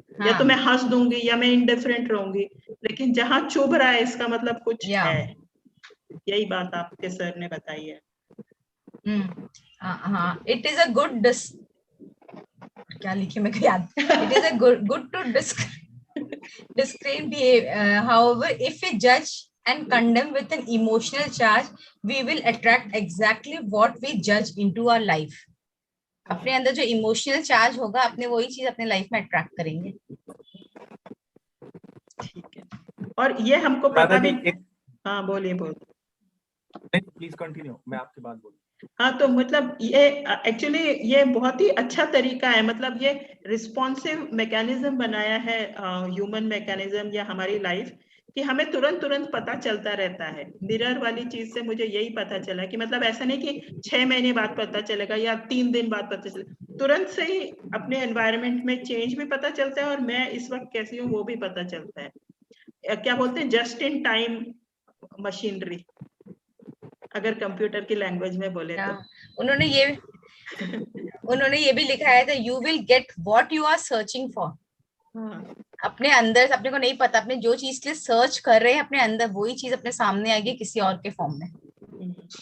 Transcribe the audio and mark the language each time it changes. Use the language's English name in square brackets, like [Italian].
[Hindi] या तो मैं हंस दूंगी या मैं इनडिफरेंट रहूंगी, लेकिन जहां चुभ रहा है इसका मतलब कुछ है। यही बात आपके सर ने बताई है। [English] हाँ, it is a good [Hindi] क्या लिखे मैं याद, [English] It is a good to describe behavior. However, if we judge and condemn with an emotional charge, we will attract exactly what we judge into our life. [Hindi] अपने अंदर जो emotional charge होगा अपने वही चीज अपने लाइफ में अट्रैक्ट करेंगे। ठीक है। और ये हमको पता भी। हाँ बोलिए। प्लीज कंटिन्यू, मैं आपकी बात बोलूं। हाँ तो मतलब ये एक्चुअली ये बहुत ही अच्छा तरीका है, मतलब ये रिस्पॉन्सिव मैकेनिज्म बनाया है ह्यूमन मैकेनिज्म या हमारी लाइफ, कि हमें तुरंत पता चलता रहता है। मिरर वाली चीज से मुझे यही पता चला कि मतलब ऐसा नहीं कि 6 महीने बाद पता चलेगा या 3 दिन बाद पता चलेगा, तुरंत से ही अपने एनवायरनमेंट में चेंज भी पता चलता है और मैं इस वक्त कैसी हूँ वो भी पता चलता है। क्या बोलते हैं, [English] just in time machinery, [Hindi] अगर कंप्यूटर की लैंग्वेज में बोले तो। उन्होंने ये भी लिखा है [English] that you will get what you are searching for. [Hindi] अपने अंदर अपने को नहीं पता, अपने जो चीज के लिए सर्च कर रहे हैं अपने अंदर वही चीज अपने सामने आएगी किसी और के फॉर्म में।